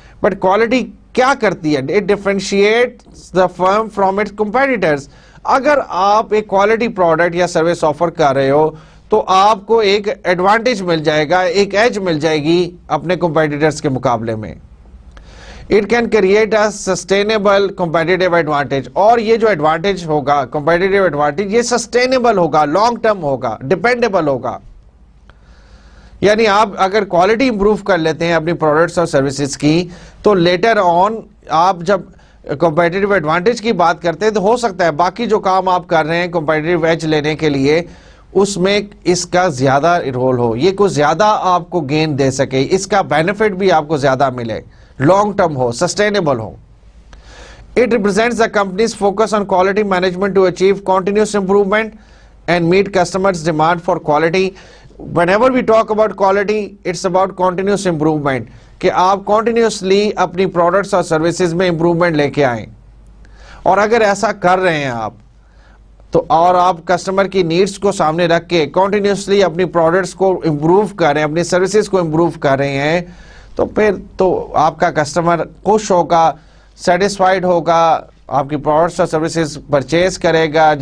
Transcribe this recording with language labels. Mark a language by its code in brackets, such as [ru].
[en] but quality [ur] کیا کرتی ہے, [en] It differentiates the firm from its competitors. [ur] اگر آپ ایک کوالٹی پروڈکٹ یا سروس آفر کر رہے ہو تو آپ کو ایک ایڈوانٹیج مل جائے گا, ایک ایج مل جائے گی اپنے کمپیٹیٹرز کے مقابلے میں. [en] It can create a sustainable competitive advantage, [ur] اور یہ جو ایڈوانٹیج ہوگا competitive advantage یہ sustainable ہوگا, long term ہوگا, dependable ہوگا. یعنی آپ اگر کوالٹی امپروو کر لیتے ہیں اپنی پروڈکٹس اور سروسز کی, تو لیٹر آن آپ جب competitive advantage کی بات کرتے ہیں تو ہو سکتا ہے باقی جو کام آپ کر رہے ہیں competitive edge لینے کے لیے اس میں اس کا زیادہ رول ہو, یہ کو زیادہ آپ کو گین دے سکے, اس کا بینیفٹ بھی آپ کو زیادہ ملے, long term ہو, sustainable ہو. [en] It represents the company's focus on quality management to achieve continuous improvement and meet customers' demand for quality. Whenever we talk about quality, it's about continuous improvement. [ur] کہ آپ continuously اپنی products اور services میں improvement لے کے آئیں. اور اگر ایسا کر رہے ہیں آپ تو, اور آپ کسٹمر کی نیڈس کو سامنے رکھ کے کنٹینیوسلی اپنی پروڈکٹس کو امپروو کر رہے ہیں, اپنی سروسز کو امپروو کر رہے ہیں, تو پھر تو آپ کا کسٹمر خوش ہوگا, سیٹسفائیڈ ہوگا, آپ کی پروڈکٹس اور سروسز پرچیز کرے گا.